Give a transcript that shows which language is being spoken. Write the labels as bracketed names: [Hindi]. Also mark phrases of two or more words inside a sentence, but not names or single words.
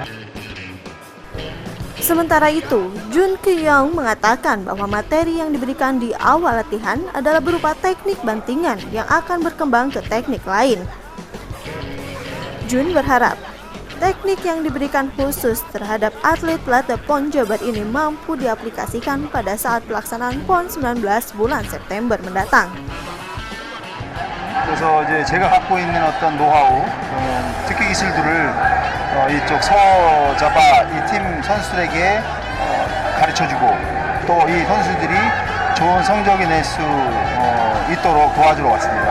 [Indonesian] Sementara itu, Jun Ki-young mengatakan bahwa materi yang diberikan di awal latihan adalah berupa teknik bantingan yang akan berkembang ke teknik lain. Jun berharap teknik yang diberikan khusus terhadap atlet Platda PON Jabar ini mampu diaplikasikan pada saat pelaksanaan PON 19 bulan September mendatang. [Korean] 그래서 이제 제가 갖고 있는 어떤 노하우, 특기 기술들을 이쪽 서자바 이 팀 선수들에게 가르쳐주고 또 이 선수들이 좋은 성적이 낼 수 있도록 도와주러 왔습니다.